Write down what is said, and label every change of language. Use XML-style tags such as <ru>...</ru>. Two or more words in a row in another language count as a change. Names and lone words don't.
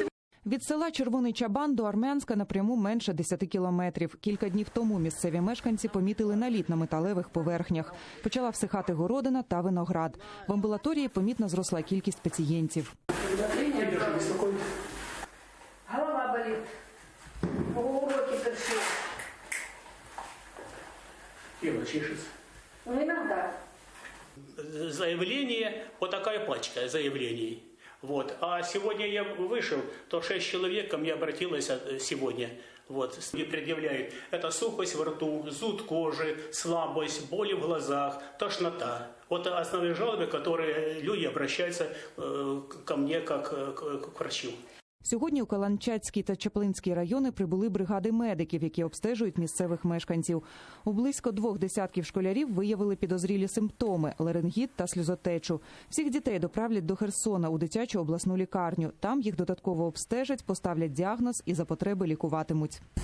<uk>Від села Червоний Чабан до Армянська напряму менше 10 кілометрів. Кілька днів тому місцеві мешканці помітили наліт на металевих поверхнях. Почала всихати городина та виноград. В амбулаторії помітно зросла кількість пацієнтів. Голова болить, уроки перші.</uk> <ru>Тело чешется. Ну, иногда. Заявление, вот такая пачка заявлений. Вот. А сегодня я вышел, то 6 человек ко мне обратилось сегодня. Вот. И предъявляют. Это сухость во рту, зуд кожи, слабость, боли в глазах, тошнота. Вот основные жалобы, которые люди обращаются ко мне как к врачу.</ru> <uk>Сьогодні у Каланчацький та Чаплинський райони прибули бригади медиків, які обстежують місцевих мешканців. У близько 2 десятків школярів виявили підозрілі симптоми – ларингіт та сльозотечу. Всіх дітей доправлять до Херсона у дитячу обласну лікарню. Там їх додатково обстежать, поставлять діагноз і за потреби лікуватимуть.</uk>